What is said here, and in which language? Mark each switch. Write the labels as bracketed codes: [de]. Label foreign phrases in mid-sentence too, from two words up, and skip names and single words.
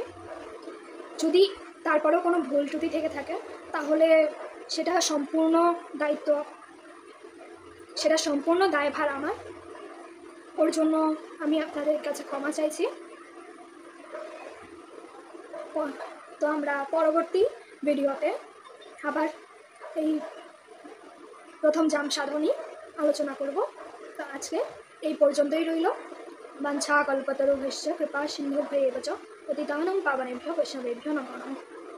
[bn] যদি তারপরেও কোনো ভুল ত্রুটি থেকে থাকে তাহলে সেটা সম্পূর্ণ দায়ভার আমার, ওর জন্য আমি আপনাদের কাছে ক্ষমা চাইছি। তো আমরা পরবর্তী ভিডিওতে আবার এই প্রথম জাম সাধনী আলোচনা করব। তো আজকে এই পর্যন্তই রইল। [sa] বাঞ্ছা কল্পতরুভ্যশ্চ কৃপা সিন্ধুভ্যেব চ পতিতানাং পাবনেভ্যো বৈষ্ণবেভ্যো নমো নমঃ।